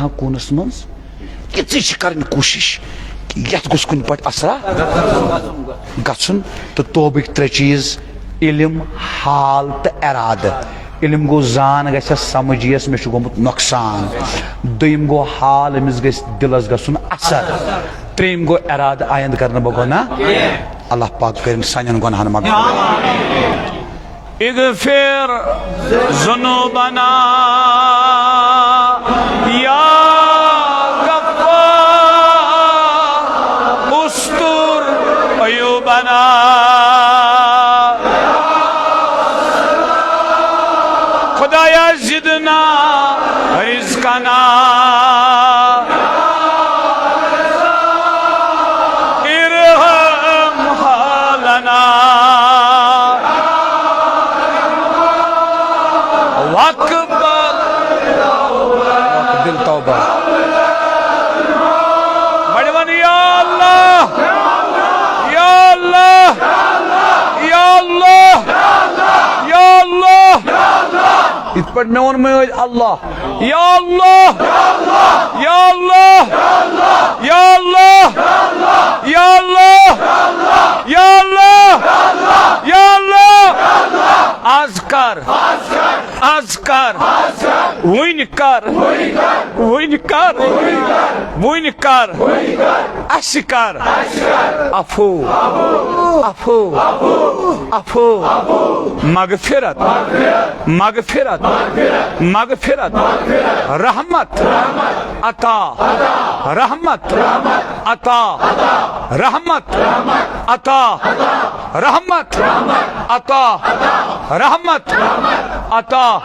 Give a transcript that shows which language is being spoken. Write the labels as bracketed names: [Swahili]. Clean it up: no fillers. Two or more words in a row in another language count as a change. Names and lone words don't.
[Kashmiri] کوٗنس منٛز یِژٕے چھِ کرٕنۍ کوٗشش کہِ یتھ گوٚژھ کُنہِ پٲٹھۍ اثرا گژھُن تہٕ توبٕکۍ ترٛےٚ چیٖز علم حال تہٕ ارادٕ علم گوٚو زان گژھٮ۪س سمجھ یِیَس مےٚ چھُ گوٚمُت نۄقصان دوٚیِم گوٚو حال أمِس گژھِ دِلس گژھُن اثر ترٛیٚیِم گوٚو ارادٕ آیندٕ کرنہٕ بہٕ گۄناہ اللہ پاک کٔرِنۍ سانٮ۪ن گۄناہن مغفرت [Arabic] اغفر ذنوبنا یا غفار استر عیوبنا خدایا زدنا رزقنا ارحم حالنا واقبل [Kashmiri] دل توبہ بڑے ون [Arabic] یا اللہ یا اللہ یا اللہ یا اللہ [Kashmiri] ات پٹ میں ون میں [Arabic] اللہ یا اللہ یا اللہ یا اللہ یا اللہ یا اللہ [Kashmiri] یا اللہ آز کر آز کر وُنہِ کر وُنہِ کر وُنہِ کر اَسہِ کر عفو عفو عفو مغفرت مغفرت مغفرت رحمت عطا رحمت عطا رحمت عطا رحمت عطا رحمت عطا